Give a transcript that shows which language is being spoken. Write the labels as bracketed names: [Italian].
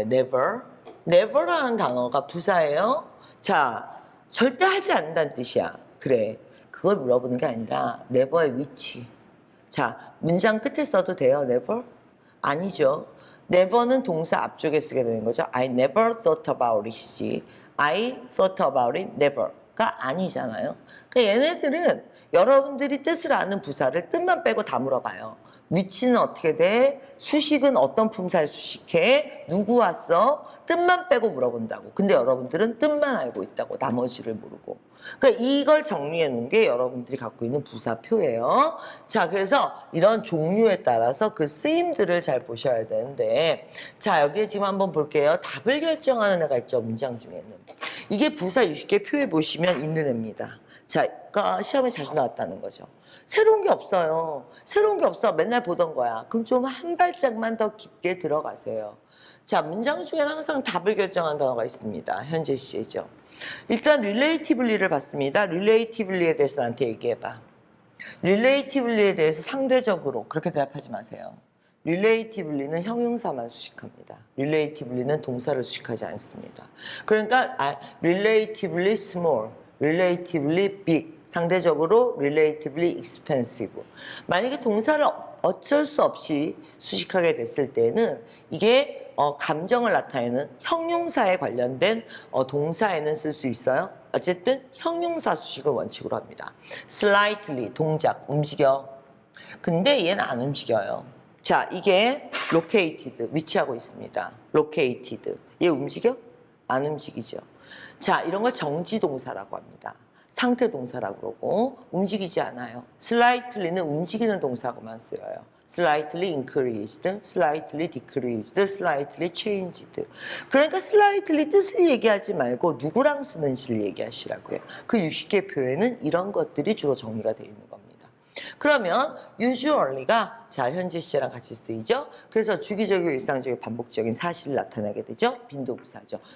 [English] never. [Korean] never라는 단어가 부사예요. 자, 절대 하지 않는다는 뜻이야. 그래. 그걸 물어보는 게 아니라 never의 위치. 자, 문장 끝에 써도 돼요, never? 아니죠. never는 동사 앞쪽에 쓰게 되는 거죠. [English] I never thought about it이지. I thought about it never가 [Korean] 아니잖아요. 그러니까 얘네들은 여러분들이 뜻을 아는 부사를 뜻만 빼고 다 물어봐요. 위치는 어떻게 돼? 수식은 어떤 품사에 수식해? 누구 왔어? 뜻만 빼고 물어본다고. 근데 여러분들은 뜻만 알고 있다고. 나머지를 모르고. 그러니까 이걸 정리해 놓은 게 여러분들이 갖고 있는 부사표예요. 자, 그래서 이런 종류에 따라서 그 쓰임들을 잘 보셔야 되는데, 자, 여기에 지금 한번 볼게요. 답을 결정하는 애가 있죠, 문장 중에는. 이게 부사 60개 표에 보시면 있는 애입니다. 자, 그러니까 시험에 자주 나왔다는 거죠. 새로운 게 없어요. 새로운 게 없어. 맨날 보던 거야. 그럼 좀 한 발짝만 더 깊게 들어가세요. 자, 문장 중에는 항상 답을 결정하는 단어가 있습니다. 현재 시제죠. 일단 relatively를 봤습니다. relatively에 대해서 나한테 얘기해봐. relatively에 대해서 상대적으로 그렇게 대답하지 마세요. relativelly는 형용사만 수식합니다. relativelly는 동사를 수식하지 않습니다. 그러니까 [English] relatively small, relatively big, [Korean] 상대적으로 [English] relatively expensive. [Korean] 만약에 동사를 어쩔 수 없이 수식하게 됐을 때는 이게 감정을 나타내는 형용사에 관련된 동사에는 쓸 수 있어요. 어쨌든 형용사 수식을 원칙으로 합니다. slightly, 동작, 움직여. 근데 얘는 안 움직여요. 자, 이게 located, 위치하고 있습니다. located. 얘 움직여? 안 움직이죠. 자, 이런 걸 정지동사라고 합니다. 상태 동사라고 그러고 움직이지 않아요. slightly는 움직이는 동사고만 쓰여요. [English] slightly increased, slightly decreased, slightly changed. [Korean] 그러니까 slightly 뜻을 얘기하지 말고 누구랑 쓰는지를 얘기하시라고요. 그 60개 표에는 이런 것들이 주로 정리가 되어 있는 겁니다. 그러면 usually가 자 현재 시제랑 같이 쓰이죠. 그래서 주기적이고 일상적인 반복적인 사실을 나타내게 되죠. 빈도부사죠.